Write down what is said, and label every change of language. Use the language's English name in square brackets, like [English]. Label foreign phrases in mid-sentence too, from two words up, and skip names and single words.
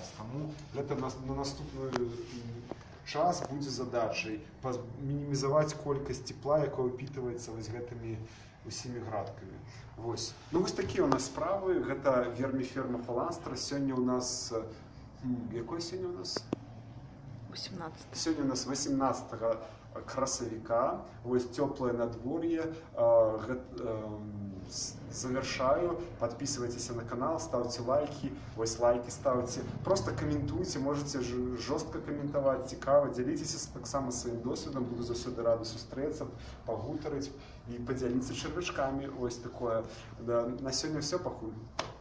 [Belarusian] Таму гэта на наступны час будзе задачай мінімізаваць колькасць цепла, якое ўпітваецца вось гэтымі усімі градкамі. Вось. Ну вось такія у нас справы. Гэта верміферма фаланстра. Сёння у нас... Якое сёння у нас? 18. Сёння у нас 18 красавіка. Вось цёплае надвор'е. Завершаю. [Russian] Подписывайтесь на канал, ставьте лайки. Вось лайки ставьте. Просто комментуйте, можете жестко комментовать, цікаво. Делитесь [Belarusian] таксама своим досвідом. Буду заўсёды рады сустрэцца, пагутарыць [Russian] и поделиться червячками. Ось такое. Да, на сегодня все, [Belarusian] пакуль.